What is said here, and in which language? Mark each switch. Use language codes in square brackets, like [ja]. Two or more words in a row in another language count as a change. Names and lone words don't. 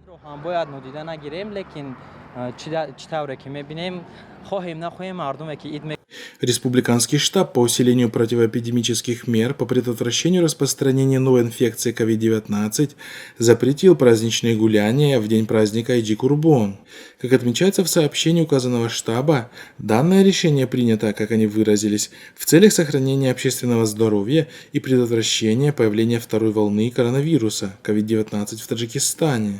[tg] باید نادیده نگیریم لیکن چی طوره که می‌بینیم خواهیم نخواهیم مردمی که عید [ru] Республиканский штаб по усилению противоэпидемических мер по предотвращению распространения новой инфекции COVID-19 запретил праздничные гуляния в день праздника Айди-Курбон. Как отмечается в сообщении указанного штаба, данное решение принято, как они выразились, в целях сохранения общественного здоровья и предотвращения появления второй волны коронавируса COVID-19 в Таджикистане.